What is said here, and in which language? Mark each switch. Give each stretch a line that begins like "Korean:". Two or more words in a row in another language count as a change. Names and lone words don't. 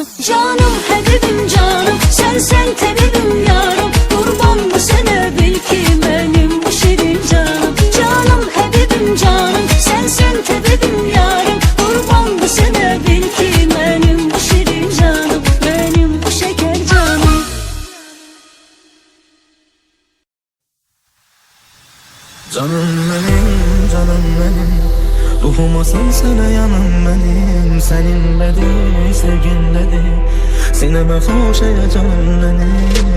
Azerbaijani: Canım Həbibim canım, sen təbibim yarım. Qurbandı sənə bil ki mənim bu şirin canım. Canım Həbibim canım, sen təbibim yarım. Qurbandı sənə bil ki mənim bu şirin canım, mənim bu şeker canım.
Turkish: Canım benim, ruhumasan sana yanım benim. Seninledir, sevginledir, sineme hoş canım benim.